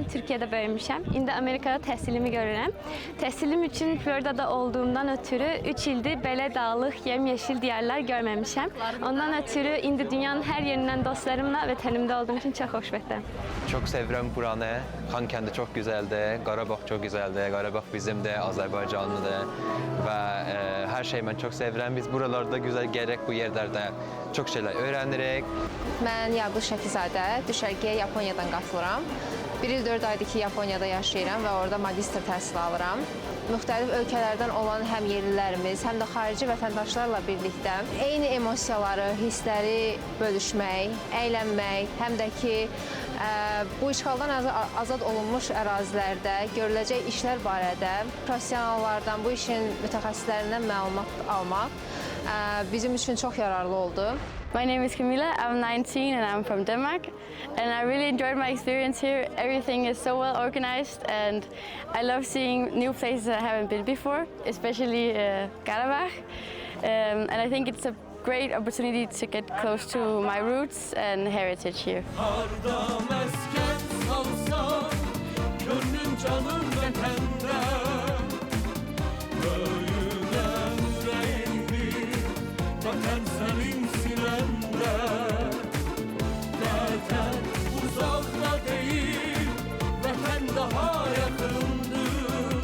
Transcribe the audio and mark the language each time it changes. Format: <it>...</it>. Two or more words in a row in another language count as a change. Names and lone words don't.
<az>Türkiyədə böyümüşəm. İndi Amerikada təhsilimi görürəm. Təhsilim üçün Floridada olduğumdan ötürü 3 ildir belə dağlıq, yemyeşil diyarlar görməmişəm. Ondan ötürü indi dünyanın hər yerindən dostlarımla vətənimdə olduğum</az> <tr>için çok</tr> <az>xoşbəxtəm.</az> <tr>Çok seviyorum buranı. Xankəndi çok güzeldi, Qarabağ çok güzeldi. Qarabağ bizim de, Azərbaycanlıdır ve her şeyi ben çok seviyorum. Biz buralarda güzel gerek bu yerlerde çok şeyler öğrenirik.</tr> <az>Mən Yaqub Şəfizadə, düşərgəyə Yaponiyadan qatılıram. 1 il 4 aydır ki, Yaponiyada yaşayıram və orada magistr təhsili alıram. Müxtəlif ölkələrdən olan həm yerlilərimiz, həm də xarici vətəndaşlarla birlikdə eyni emosiyaları, hissləri bölüşmək, əylənmək, həm də ki, bu işğaldan azad olunmuş ərazilərdə görüləcək işlər barədə professionallardan, bu işin mütəxəssislərindən məlumat almaq bizim üçün çox yararlı oldu.</az> <en>My name is Camilla, I'm 19 and I'm from Denmark. And I really enjoyed my experience here. Everything is so well organized and I love seeing new places I haven't been before, especially Karabakh. And I think it's a great opportunity to get close to my roots and heritage here.</en> <az>Harda mesken salsan, gönlüm canım vətəndə.</az> <tr>Böyüyen yüreğimdir,</tr> <az>vətən sənin sinəndə. Vətən uzaqda deyil, vətən daha yaxındır.</az>